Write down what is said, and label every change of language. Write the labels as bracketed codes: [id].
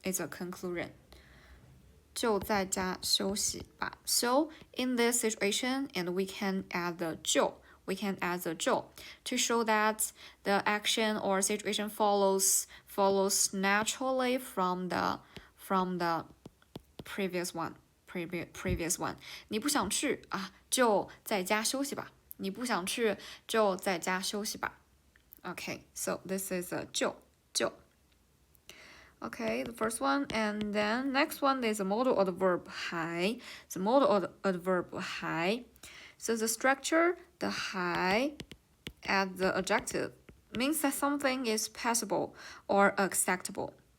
[zh] conclusion. 就在家休息吧. [en] So in this situation, and we can add the 就. We can add the 就 to show that the action or situation follows naturally from the previous one. Previous one. [zh] 你不想去啊，就在家休息吧.你不想去就在家休息吧. [en] Okay, so this is a 就. Okay, the first one, and then next one is a modal adverb 还. The modal adverb 还.So the structure, the 还 at the adjective means that something is passable or acceptable.